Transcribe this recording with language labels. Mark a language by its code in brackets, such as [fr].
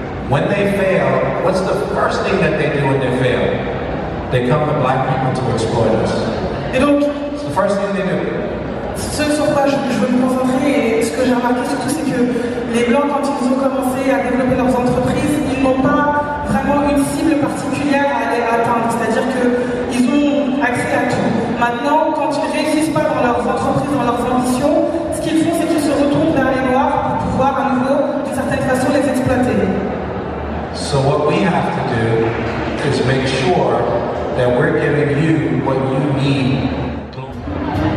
[en] When they fail, what's the first thing that they do when they fail? They come to black people to exploit us. [fr] Et donc, [en] it's the first thing they do. [fr] Ce sur quoi je veux me concentrer et ce que j'ai remarqué surtout, c'est que les Blancs, quand ils ont commencé à développer leurs entreprises, ils n'ont pas vraiment une cible particulière à aller atteindre. C'est-à-dire qu'ils ont accès à tout. Maintenant, quand ils ne réussissent pas dans leurs entreprises, dans leurs ambitions, ce qu'ils font, c'est qu'ils se retournent vers les Noirs pour pouvoir à nouveau, d'une certaine façon, les exploiter. [en] So what we have make sure that we're giving you what you need.